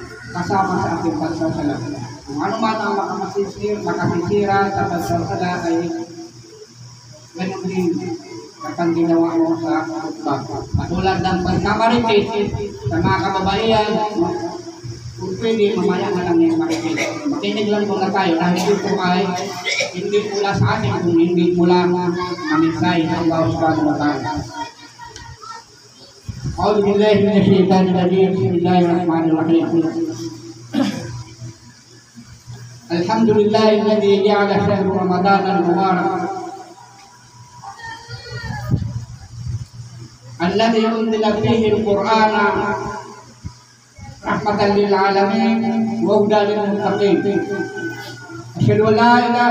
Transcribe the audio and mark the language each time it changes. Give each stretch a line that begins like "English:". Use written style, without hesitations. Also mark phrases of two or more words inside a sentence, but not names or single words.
Filipino: kasama sa ating pagsasala. Kung ano man ang makasisira sa pagsasala ay ganun din kapag ginawa mo sa khutbah. Katulad ng pagkamarites sa mga kababaihan, kung pwede, mamaya na lang yung marites. Makinig lang muna tayo dahil ito ay hindi mula sa atin kung hindi mula mamisay ng Allah
Arabic: سبحانه وتعالى. أعوذ بالله من الشيطان الرجيم بسم الله الرحمن الرحيم الحمد لله الذي جعل شهر رمضان المبارك الذي أنزل فيه القرآن رحمة للعالمين وهدى للمتقين أشهد أن لا إله